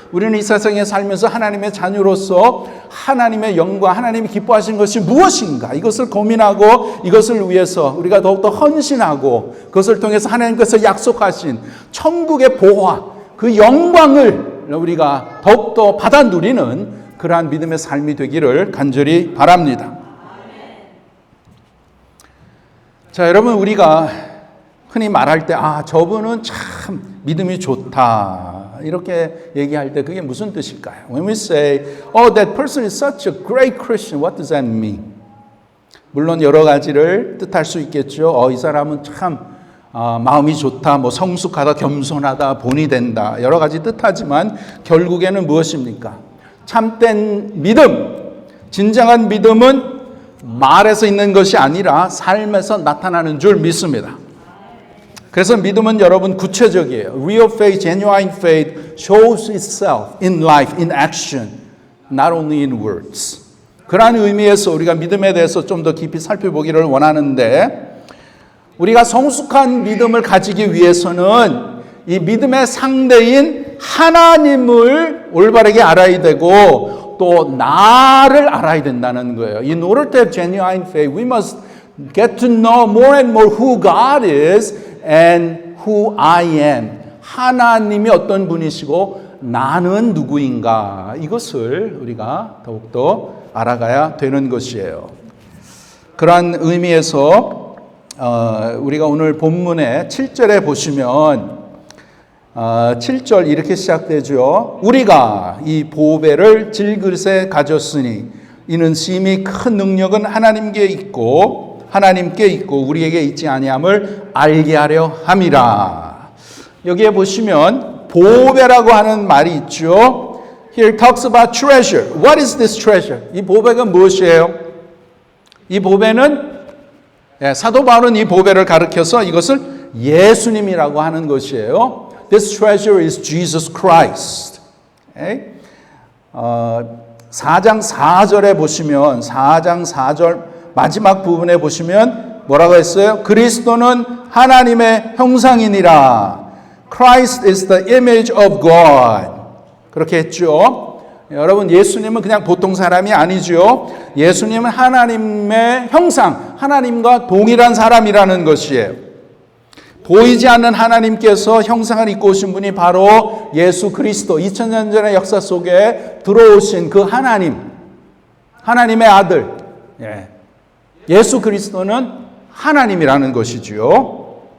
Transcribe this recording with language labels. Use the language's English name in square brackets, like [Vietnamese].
[Korean] 우리는 이 세상에 살면서 하나님의 자녀로서 하나님의 영광, 하나님이 기뻐하신 것이 무엇인가 이것을 고민하고 이것을 위해서 우리가 더욱더 헌신하고 그것을 통해서 하나님께서 약속하신 천국의 보화, 그 영광을 우리가 더욱더 받아 누리는 그러한 믿음의 삶이 되기를 간절히 바랍니다. 자, 여러분 우리가 흔히 말할 때 저분은 참 믿음이 좋다 이렇게 얘기할 때 그게 무슨 뜻일까요? [English] When we say, that person is such a great Christian, what does that mean? [Korean] 물론 여러 가지를 뜻할 수 있겠죠. 이 사람은 참 마음이 좋다, 성숙하다, 겸손하다, 본이 된다 여러 가지 뜻하지만 결국에는 무엇입니까? 참된 믿음, 진정한 믿음은 말에서 있는 것이 아니라 삶에서 나타나는 줄 믿습니다. 그래서 믿음은 여러분 구체적이에요. [English] Real faith, genuine faith shows itself in life, in action, not only in words. [Korean] 그러한 의미에서 우리가 믿음에 대해서 좀 더 깊이 살펴보기를 원하는데 우리가 성숙한 믿음을 가지기 위해서는 이 믿음의 상대인 하나님을 올바르게 알아야 되고 또 나를 알아야 된다는 거예요. [English] In order to have genuine faith, we must get to know more and more who God is and who I am. [Korean] 하나님이 어떤 분이시고 나는 누구인가 이것을 우리가 더욱더 알아가야 되는 것이에요. 그러한 의미에서 우리가 오늘 본문의 7절에 보시면 7절 이렇게 시작되죠. 우리가 이 보배를 질그릇에 가졌으니 이는 심히 큰 능력은 하나님께 있고 우리에게 있지 아니함을 알게 하려 함이라. 여기에 보시면 보배라고 하는 말이 있죠. [English] Here talks about treasure. What is this treasure? [Korean] 이 보배가 무엇이에요? 이 보배는 사도 바울은 이 보배를 가리켜서 이것을 예수님이라고 하는 것이에요. [English] This treasure is Jesus Christ. [Korean] 4장 4절에 보시면 4장 4절 마지막 부분에 보시면 뭐라고 했어요? 그리스도는 하나님의 형상이니라. [English] Christ is the image of God. [Korean] 그렇게 했죠. 여러분 예수님은 그냥 보통 사람이 아니죠. 예수님은 하나님의 형상, 하나님과 동일한 사람이라는 것이에요. 보이지 않는 하나님께서 형상을 입고 오신 분이 바로 예수 그리스도, 2000년 전의 역사 속에 들어오신 그 하나님의 아들 예수 그리스도는 하나님이라는 것이지요.